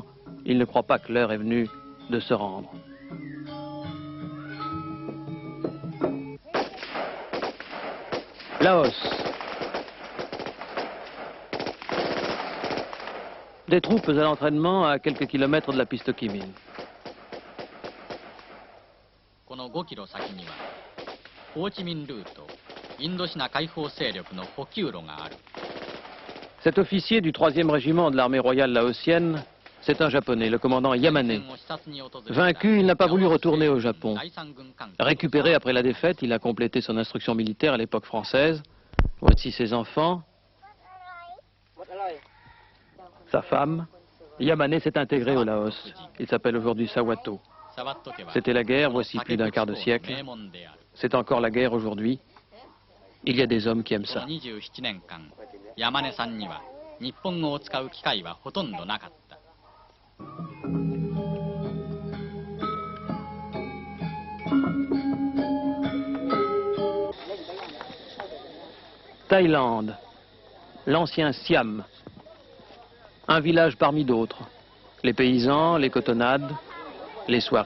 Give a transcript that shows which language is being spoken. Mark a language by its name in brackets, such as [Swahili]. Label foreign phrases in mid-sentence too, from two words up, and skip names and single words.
[French] Il ne croit pas que l'heure est venue de se rendre. Laos. Des troupes à l'entraînement à quelques kilomètres de la piste Ho Chi Minh. [Japanese] この5キロ先にはホーチミンルートインドシナ解放勢力の補給路がある。 [French] Cet officier du 3e régiment de l'armée royale laotienne, c'est un Japonais, le commandant Yamane. Vaincu, il n'a pas voulu retourner au Japon. Récupéré après la défaite, il a complété son instruction militaire à l'époque française. Voici ses enfants, sa femme. Yamane s'est intégré au Laos. Il s'appelle aujourd'hui Sawato. C'était la guerre, voici plus d'un quart de siècle. C'est encore la guerre aujourd'hui. Il y a des hommes qui aiment ça. [Japanese] 27 年間、山根さんには日本語を使う機会はほとんどなかった。 [French] Thaïlande, l'ancien Siam, un village parmi d'autres, les paysans, les cotonnades, les soieries.